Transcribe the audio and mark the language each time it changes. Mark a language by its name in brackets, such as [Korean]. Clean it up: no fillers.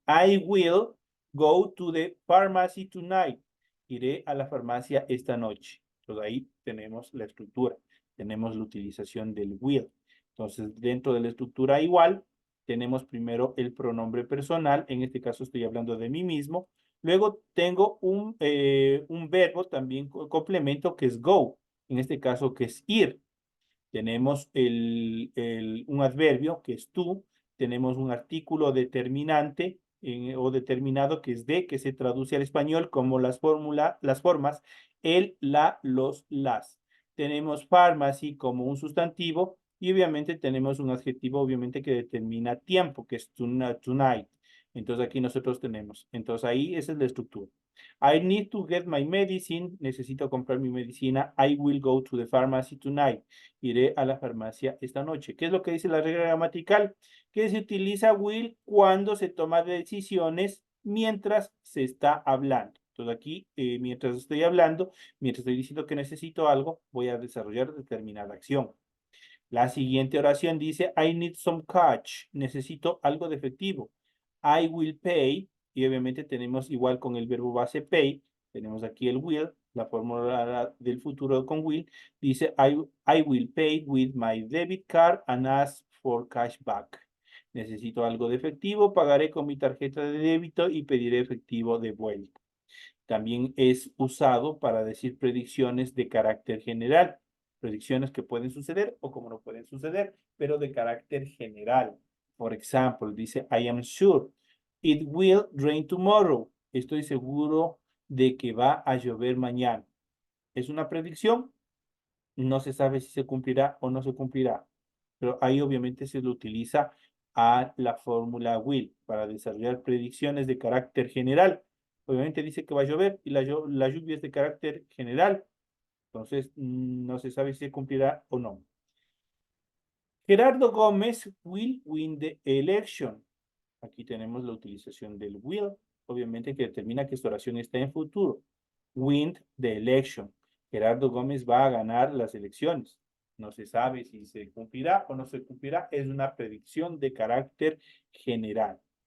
[English] I will go to the pharmacy tonight. [Spanish] Iré a la farmacia esta noche. Entonces ahí tenemos la estructura. Tenemos la utilización del will. Entonces, dentro de la estructura igual, tenemos primero el pronombre personal. En este caso estoy hablando de mí mismo. Luego tengo un verbo también complemento que es go, en este caso que es ir. Tenemos un adverbio que es tú, tenemos un artículo determinante o determinado que es de, que se traduce al español como las formas el, la, los, las. Tenemos pharmacy como un sustantivo y obviamente tenemos un adjetivo obviamente que determina tiempo, que es tonight. Entonces aquí nosotros tenemos. Entonces ahí esa es la estructura. [English] I need to get my medicine. [Spanish] Necesito comprar mi medicina. [English] I will go to the pharmacy tonight. [Spanish] Iré a la farmacia esta noche. ¿Qué es lo que dice la regla gramatical? Que se utiliza will cuando se toma decisiones mientras se está hablando. Entonces aquí, mientras estoy hablando, mientras estoy diciendo que necesito algo, voy a desarrollar determinada acción. La siguiente oración dice, [English] I need some cash. [Spanish] Necesito algo de efectivo. [English] I will pay. [Spanish] Y obviamente tenemos igual con el verbo base pay. Tenemos aquí el will, la fórmula del futuro con will. Dice, [English] I will pay with my debit card and ask for cash back. [Spanish] Necesito algo de efectivo, pagaré con mi tarjeta de débito y pediré efectivo de vuelta. También es usado para decir predicciones de carácter general. Predicciones que pueden suceder o como no pueden suceder, pero de carácter general. Por ejemplo, dice, [English] I am sure it will rain tomorrow. [Spanish] Estoy seguro de que va a llover mañana. Es una predicción, no se sabe si se cumplirá o no se cumplirá, pero ahí obviamente se lo utiliza a la fórmula will para desarrollar predicciones de carácter general. Obviamente dice que va a llover y la lluvia es de carácter general, entonces no se sabe si se cumplirá o no. [English] Gerardo Gómez will win the election. [Spanish] Aquí tenemos la utilización del will, obviamente que determina que esta oración está en futuro. [English] Win the election. [Spanish] Gerardo Gómez va a ganar las elecciones. No se sabe si se cumplirá o no se cumplirá. Es una predicción de carácter general.